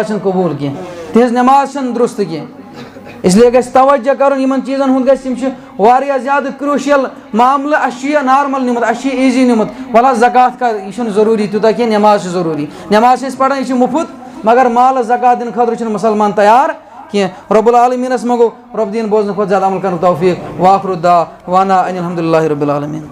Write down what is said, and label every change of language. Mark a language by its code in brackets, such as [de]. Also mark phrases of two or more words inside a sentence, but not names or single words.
[ks] چھنہٕ قبوٗل کینٛہہ تِہنٛز نٮ۪ماز چھنہٕ درُست کینٛہہ اسلیے گژھِ توجہ کرُن یِمن چیٖزن ہُنٛد گژھِ یِم چھِ واریاہ زیادٕ کرٛوٗشل معاملہٕ اَسہِ چھُ یہِ نارمل نیُمُت اَسہِ چھُ یہِ ایٖزی نیُمُت وَلہٕ حظ زکات کر یہِ چھُنہٕ ضروٗری تیوٗتاہ کینٛہہ نٮ۪ماز چھِ ضروٗری نٮ۪ماز چھِ أسۍ پران یہِ چھِ مُفت مگر مالس زکات دِنہٕ خٲطرٕ چھُنہٕ مُسلمان تیار کی رب العالمینس منگو رب دین بوزن کھت زیادہ عمل کرن توفیق [ar] واخر الدعوانا ان الحمد للہ رب العالمین.